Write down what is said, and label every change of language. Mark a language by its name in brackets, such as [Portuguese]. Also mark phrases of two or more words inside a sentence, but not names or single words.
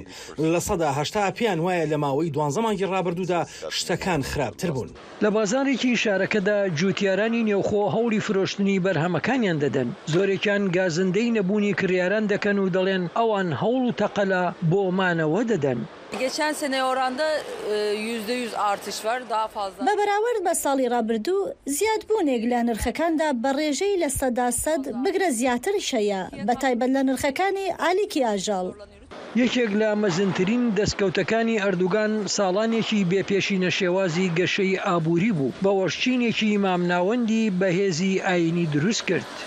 [Central Kurdish] لە 80 پیان وایە لە ماوەی 12 مانگی ڕابردوودا شتەکان خراپتر بوون. لە بازارێکی شارەکەدا جوتیارانی نێوخۆ هەوڵی فرۆشتنی بەرهەمەکانیان دەدەن. زۆرێکیان گازندەی نەبوونی کریاران دەکەن و دەڵێن ئەوان هەوڵ و تەقەلە بۆ مانەوە دەدەن. [Turkish] Geçen sene oranda %100 artış var, daha fazla. [Central Kurdish] بە بەراورد بە ساڵی ڕابردوو زیادبوونێک لە نرخەکاندا بە ڕێژەی لە 100% بگرە زیاتریش هەیە، بە تایبەت لە نرخەکانی ئالیکی ئاژەڵ. یەکێک لە مەزنترین دەستکەوتەکانی ئەردوغان ساڵانێکی بێپێشینە شێوازی گەشەی ئابووری بوو، بە وەشچینێکی مامناوەندی بەهێزی ئاینی دروست کرد.